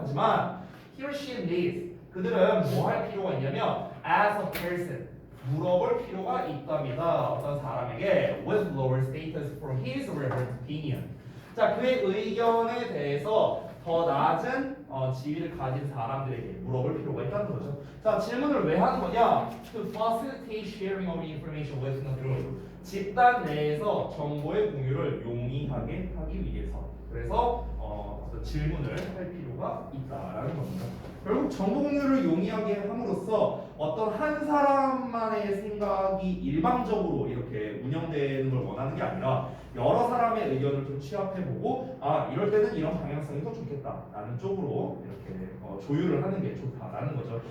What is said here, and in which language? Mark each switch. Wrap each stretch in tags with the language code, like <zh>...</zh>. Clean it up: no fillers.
<ko>하지만</ko> <en>he or she needs,</en> <ko>그들은 뭐 할 필요가 있냐면</ko> <en>as a person,</en> <ko>물어볼 필요가 있답니다. 어떤 사람에게</ko> <en>with lower status for his or her opinion,</en> <ko>자, 그의 의견에 대해서 더 낮은 지위를 가진 사람들에게 물어볼 필요가 있다는 거죠. 자, 질문을 왜 하는 거냐?</ko> <en>To facilitate sharing of information with the group,</en> <ko>집단 내에서 정보의 공유를 용이하게 하기 위해서. 그래서 질문을 할 필요가 있다라는 겁니다. 결국 정보 공유를 용이하게 함으로써 어떤 한 사람만의 생각이 일방적으로 이렇게 운영되는 걸 원하는 게 아니라 여러 사람의 의견을 좀 취합해보고, 아 이럴 때는 이런 방향성이 더 좋겠다라는 쪽으로 이렇게 조율을 하는 게 좋다라는 거죠.</ko>